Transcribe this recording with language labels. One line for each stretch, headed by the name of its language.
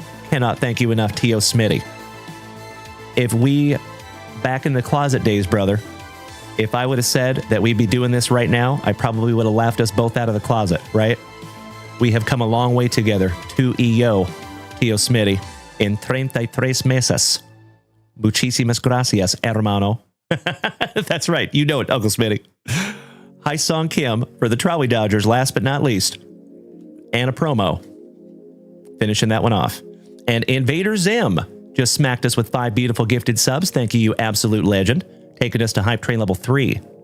English: Cannot thank you enough, T.O. Smitty. If we, back in the closet days, brother, if I would have said that we'd be doing this right now, I probably would have laughed us both out of the closet, right? We have come a long way together. 2-EO, T.O. Smitty, in 33
Spanish: meses. Muchísimas gracias, hermano.
English: That's right. You know it, Uncle Smitty. Hi Song Kim for the Trolley Dodgers, last but not least. And a promo. Finishing that one off. And Invader Zim just smacked us with 5 beautiful gifted subs. Thank you, you absolute legend. Taking us to Hype Train level 3.